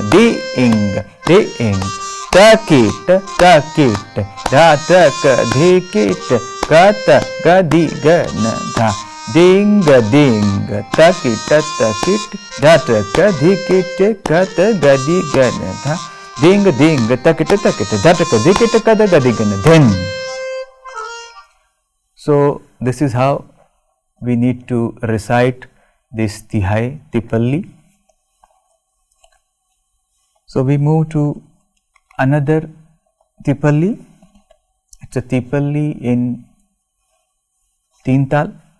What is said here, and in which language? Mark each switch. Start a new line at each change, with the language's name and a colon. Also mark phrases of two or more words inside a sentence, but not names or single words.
English: Dinga dinga takita takita dhataka dhikita kataga digana dha. Dinga dinga takita takita dhataka dhikita kataga digana dha. Dinga dinga takita takita dhataka dhikita kataga digana dhin. So, this is how we need to recite this Tihai Tipalli. So, we move to another Tipalli. It is a Tipalli in तीन ताल.